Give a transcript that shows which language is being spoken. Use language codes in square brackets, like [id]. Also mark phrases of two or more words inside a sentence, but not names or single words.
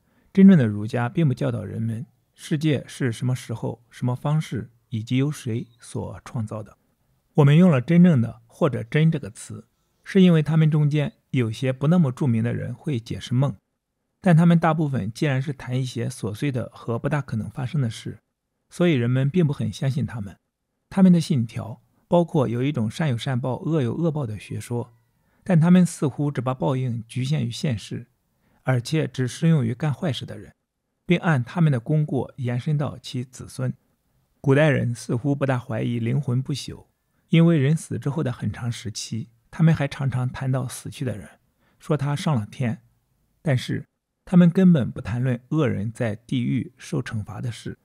[zh] 真正的儒家並不教導人們世界是什麼時候、什麼方式以及由誰所創造的。我們用了真正的或者真這個詞，是因為他們中間有些不那麼著名的人會解釋夢，但他們大部分既然是談一些瑣碎的和不大可能發生的事，所以人們並不很相信他們。他們的信條包括有一種善有善報、惡有惡報的學說，但他們似乎只把報應局限於現世，而且只適用於幹壞事的人，並按他們的功過延伸到其子孫。古代人似乎不大懷疑靈魂不朽，因為人死之後的很長時期，他們還常常談到死去的人，說他上了天，但是他們根本不談論惡人在地獄受懲罰的事。